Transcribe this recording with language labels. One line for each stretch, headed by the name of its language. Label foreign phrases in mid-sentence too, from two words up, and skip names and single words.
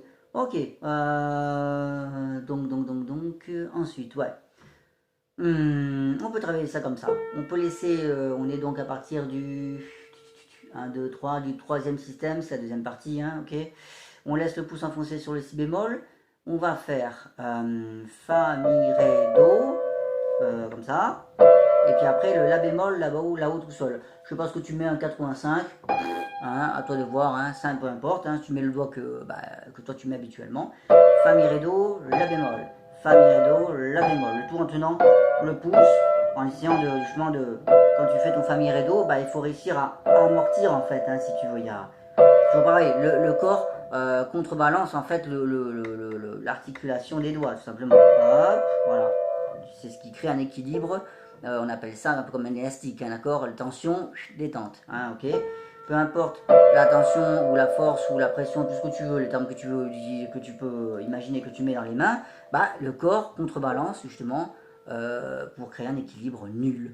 French: Ok. Donc, ensuite, ouais. On peut travailler ça comme ça. On peut laisser, on est donc à partir du 1, 2, 3, du troisième système, c'est la deuxième partie, hein, ok. On laisse le pouce enfoncé sur le si bémol. On va faire fa, mi, ré, do, comme ça. Et puis après le la bémol, là-haut tout seul. Je sais pas ce que tu mets, un 4 ou un 5. Hein, à toi de voir, hein, 5 peu importe. Hein, tu mets le doigt que toi tu mets habituellement. Fa, mi, ré, do, la bémol. Fa, mi, ré, do, la bémol. Le tout en tenant le pouce, en essayant de, justement de, quand tu fais ton fa, mi, ré, do, il faut réussir à amortir en fait, hein, si tu veux. Il y a toujours pareil, le corps contrebalance en fait l'articulation des doigts, tout simplement. Hop, voilà. C'est ce qui crée un équilibre. On appelle ça un peu comme un élastique, hein, d'accord? La tension, détente, hein, ok? Peu importe la tension ou la force ou la pression, tout ce que tu veux, les termes que tu veux, que tu peux imaginer que tu mets dans les mains, le corps contrebalance justement pour créer un équilibre nul.